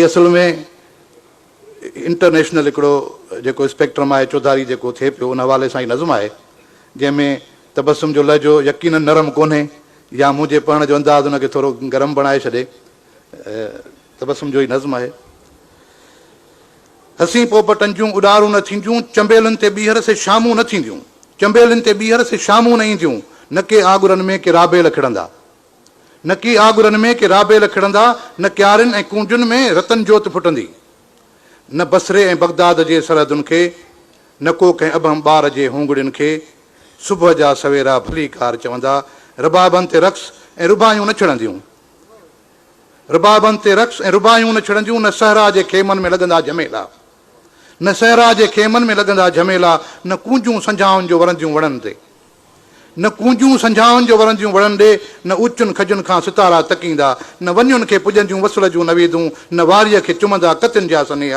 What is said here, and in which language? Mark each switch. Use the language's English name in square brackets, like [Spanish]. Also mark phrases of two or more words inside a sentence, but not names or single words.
[Sindhi] असुल में इंटरनेशनल हिकिड़ो जेको स्पेक्ट्रम आहे चौधारी जेको थिए पियो, उन हवाले सां ई नज़म आहे जंहिंमें तबस्सुम जो लहजो यकीनन नरम कोन्हे, या मुंहिंजे पढ़ण जो अंदाज़ हुनखे थोरो गरम बणाए छॾे। तबस्सुम जो ई नज़म आहे। हसी पोपटनि जूं उॾारूं न थींदियूं, चंबेलनि ते ॿीहर से शामूं न थींदियूं। चंबेलनि ते ॿीहर से शामूं न ईंदियूं, न के आगुरनि में के राबेल खिड़ंदा, न की आगुरनि में के राबेल खिड़ंदा, न क्यारियुनि ऐं कूंजुनि में रतन जोत फुटंदी, न बसरे ऐं बगदाद जे सरहदुनि खे, न को कंहिं अबहम ॿार जे हूंगड़ियुनि खे। सुबुह जा सवेरा भली कार चवंदा, रबाबनि ते रक़्स ऐं रुबायूं न छिड़ंदियूं। रबाबनि ते रक़्स ऐं रुबायूं न छिड़ंदियूं, न सहरा जे खेमनि में लॻंदा झमेला, न सहरा जे खेमनि में लॻंदा झमेला, न कूंजूं संझाउनि जो वरंदियूं वणनि ते, न कूंजूं संझाउनि जो वरंदियूं वणनि ॾे, न उचुनि खजुनि खां सितारा तकींदा, न वञुनि खे पुॼंदियूं वसुल जूं नवेदूं, न वारीअ खे चुमंदा कतियुनि जा सनेहा।